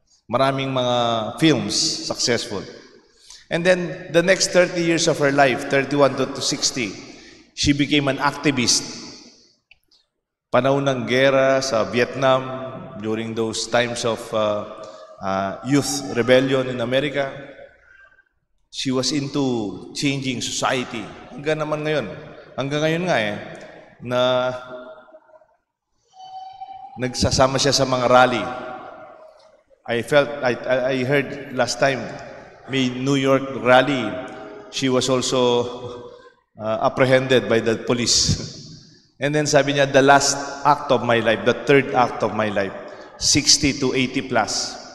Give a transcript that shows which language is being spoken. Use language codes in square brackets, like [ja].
[tl] Maraming mga films successful. [en] And then, the next 30 years of her life, 31 to 60, she became an activist. [tl] Panahon ng gera sa Vietnam, [en] during those times of youth rebellion in America, she was into changing society. [tl] Hanggang ngayon nga na nagsasama siya sa mga rally. [en] I heard last time, [tl] may New York rally, [en] she was also apprehended by the police. And then [tl] sabi niya, [en] the last act of my life, the third act of my life, 60 to 80 plus.